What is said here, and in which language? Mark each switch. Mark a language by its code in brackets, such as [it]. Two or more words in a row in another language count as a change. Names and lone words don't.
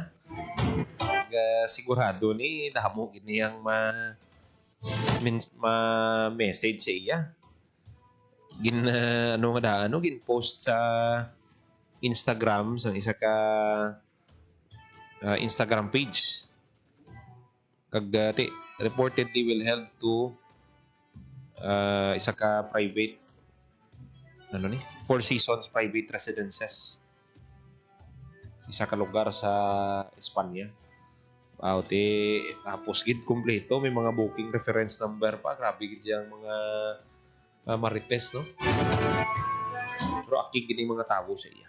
[hil] Sigurado ni damo gini ang ma-message sa iya. Gin post sa Instagram sa isa ka Instagram page. [en] Reportedly will held to [hil] isa ka [en] private Four Seasons Private Residences. [hil] Isa ka lugar sa Espanya. Tapos gid kumpleto, may mga [en] booking reference number [hil] pa. Grabe gid yang mga marites, no? Pero akig gid mga tao sa iya.